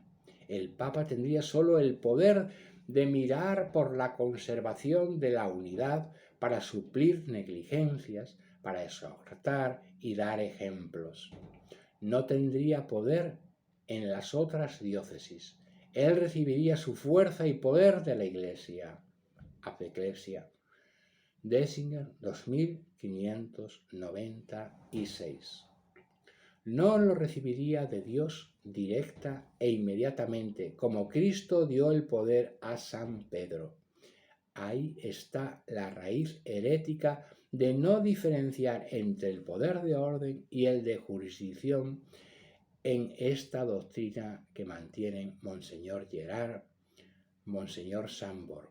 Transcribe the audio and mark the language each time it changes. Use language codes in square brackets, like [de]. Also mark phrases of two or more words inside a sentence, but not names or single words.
[es] El Papa tendría solo el poder de mirar por la conservación de la unidad para suplir negligencias, para exhortar y dar ejemplos. No tendría poder en las otras diócesis. Él recibiría su fuerza y poder de la Iglesia. [la] Ab Ecclesia. Dessinger, 2596. [es] No lo recibiría de Dios directa e inmediatamente, como Cristo dio el poder a San Pedro. Ahí está la raíz herética de no diferenciar entre el poder de orden y el de jurisdicción en esta doctrina que mantienen Monseñor Gerard, Monseñor Sambor.